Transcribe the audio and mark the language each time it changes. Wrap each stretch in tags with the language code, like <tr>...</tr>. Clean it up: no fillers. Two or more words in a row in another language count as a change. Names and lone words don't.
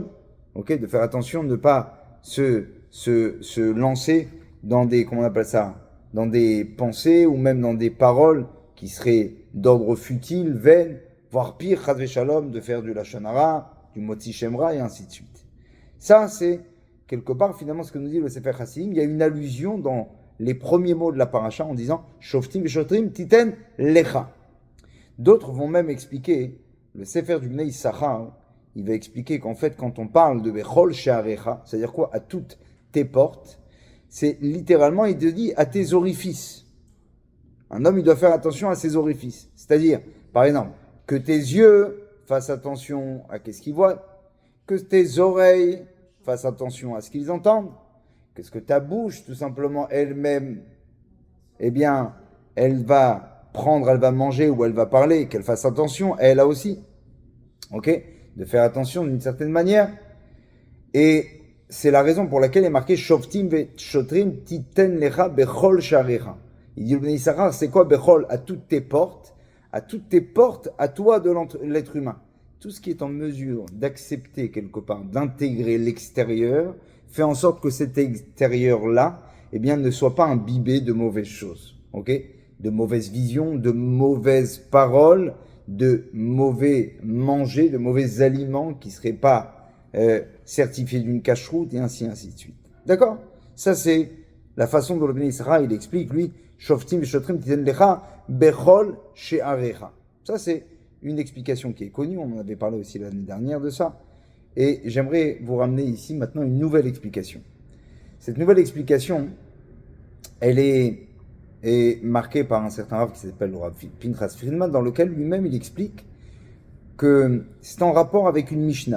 <fr>Ok, de faire attention de ne pas se lancer dans des, comment on appelle ça, dans des pensées ou même dans des paroles qui seraient d'ordre futile, vaines, voire pire,</fr> <he>חס ושלום,</he> <fr>de faire du</fr> <he>לשון הרע,</he> <fr>du</fr> <he>מוציא שם רע</he> <fr>et ainsi de suite. Ça, c'est quelque part finalement ce que nous dit le Sefer Chassidim. Il y a une allusion dans les premiers mots de la paracha en disant</fr> <he>שופטים ושוטרים תתן לך.</he> <fr>D'autres vont même expliquer, le Sefer du Bnei Issachar, il va expliquer qu'en fait, quand on parle de</fr> <he>בכל שעריך,</he> <fr>c'est-à-dire quoi? À toutes tes portes, c'est littéralement, il te dit à tes orifices. Un homme, il doit faire attention à ses orifices. C'est-à-dire, par exemple, que tes yeux fassent attention à ce qu'ils voient, que tes oreilles fassent attention à ce qu'ils entendent, que ta bouche, tout simplement, elle-même, eh bien, elle va prendre, elle va manger ou elle va parler, qu'elle fasse attention, elle aussi. Ok? De faire attention d'une certaine manière. Et c'est la raison pour laquelle il est marqué</fr> <he>שופטים ושוטרים תתן לך בכל שעריך.</he> <fr>Il dit le Bnei Issachar, c'est quoi bechol? À toutes tes portes à toi de l'être humain. Tout ce qui est en mesure d'accepter quelque part, d'intégrer l'extérieur, fait en sorte que cet extérieur-là, eh bien, ne soit pas imbibé de mauvaises choses, ok? De mauvaises visions, de mauvaises paroles, de mauvais manger, de mauvais aliments qui ne seraient pas certifiés d'une cacheroute et ainsi de suite. D'accord? Ça, c'est la façon dont le Béni Israël il explique, lui,</fr> <he>שופטים ושוטרים תתן לך בכל שעריך.</he> <fr>Ça, c'est une explication qui est connue, on en avait parlé aussi l'année dernière de ça. Et j'aimerais vous ramener ici maintenant une nouvelle explication. Cette nouvelle explication, elle est marquée par un certain Rav qui s'appelle le Rav Pinchas Friedman, dans lequel lui-même il explique que c'est en rapport avec une Mishnah.</fr>